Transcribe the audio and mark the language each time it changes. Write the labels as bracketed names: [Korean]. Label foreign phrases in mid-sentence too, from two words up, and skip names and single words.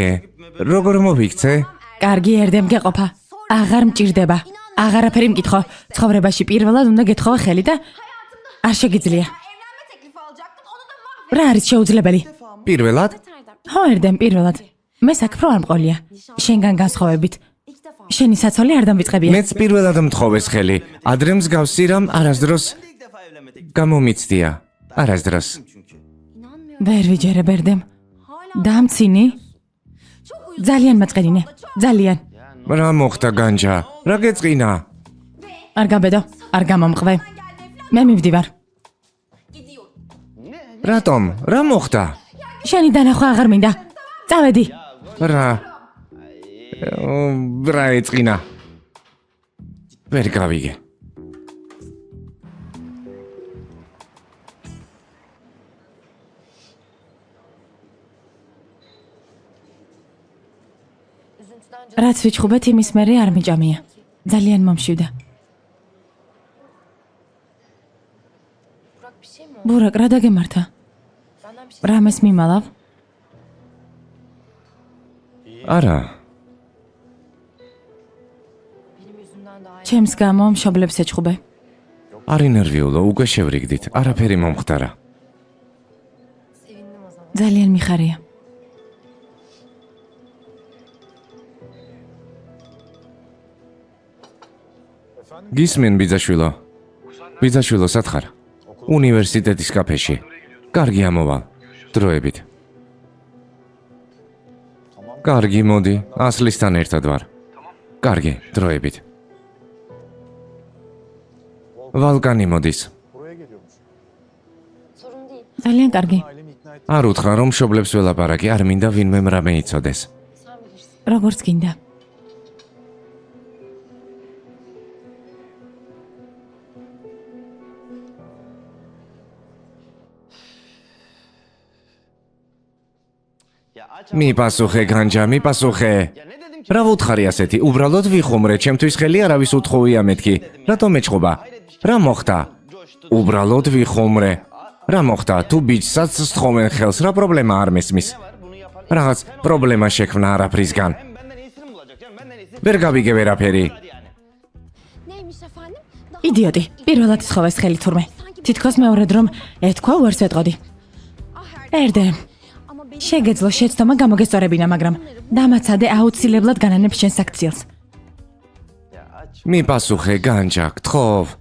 [Georgian] როგორ მოვიქცე? კარგი ერდემ გეყოფა. აღარ მჭირდება. აღარაფერი მკითხო. ცხოვრებაში პირველად უნდა გეთხოვა ხელი და არ შეგიძლია. [Turkish] Evlenme teklifi alacaktım onu da [Georgian] რა არის შეუძლებელი? პირველად? Erdem. ხო, ერდემ, პირველად. მე საქმრო არ მყოლია. შენგან განსხვავებით. [Turkish] İlk defa. [Georgian] შენი საცოლი არ დამვიწყებია. მეც პირველად მთხოვეს ხელი. ადრე მსგავსი რამ არასდროს გამომიცდია. არასდროს. [Turkish] İnanmıyorum. [Georgian] ვერ ვიჯერებ ერდემ. Hala დამცინი? [Turkish] çok uyuz. [Georgian] ძალიან მაწყენინე. ძალიან. რა მოხდა განჯა? რა გეწყინა? არ გაბედო, არ გამომყვე. მე მივდივარ. [Turkish] Gidiyorum. [Georgian] რატომ? რა მოხდა? შენი დანახვა აღარ მინდა. წავედი. რა? რა ეწყინა? ვერ გავიგე. რაც ვიჩხუბეთ იმის მერე არ მიჭამია. ძალიან მომშივდა. [Turkish] Burak bir şey mi oldu? [Georgian] ბურაკ, რა დაგემართა? [Turkish] Benden bir şey [Georgian] რამეს მიმალავ? არა, [Turkish] benim yüzümden daha iyi. [Georgian] ჩემს გამო მშობლებს ეჩხუბე. არ ინერვიულო, უკვე შევრიგდით. არაფერი მომხდარა. [Turkish] Sevindim o zaman. [Georgian] ძალიან მიხარია. გისმენ ბიძაშვილო. ბიძაშვილო, სათხარ. უნივერსიტეტის კაფეში. კარგი ამოვალ. დროებით. კარგი, მოდი, ასლისთან ერთად ვარ. კარგი, დროებით. ვალკანი მოდის. [Turkish] Sorun değil. [Georgian] ძალიან კარგი. არ უთხრა რომ მშობლებს ველაპარაკი, არ მინდა ვინმე რამე იცოდეს. [Turkish] Sen bilirsin. [Georgian] როგორც გინდა. მიპასუხე განჯა, მიპასუხე. რა ვუთხარი ასეთი? უბრალოდ ვიხუმრე, ჩემთვის ხელი არავის უთხოვია მეთქი. რატომ ეჭყობა? რა მოხდა? უბრალოდ ვიხუმრე. რა მოხდა? თუ ბიჭსაც სთხოვენ ხელს, რა პრობლემა არ მესმის? რაღაც პრობლემა შექმნა არაფრისგან. ვერ გავიგე ვერაფერი. [Turkish] Neymiş efendim? Daha [Georgian] იდიოტი. პირველად სთხოვეს ხელი თურმე. თითქოს მეორედ რომ ეთქვა, ვერც ეტყოდი. ah Erdem. ერდემ, Ama შეგეძლო შეცდომა გამოგესწორებინა, მაგრამ დამაცადე აუცილებლად განანებს შენს აქციელს. მიპასუხე, განჯა, გთხოვ.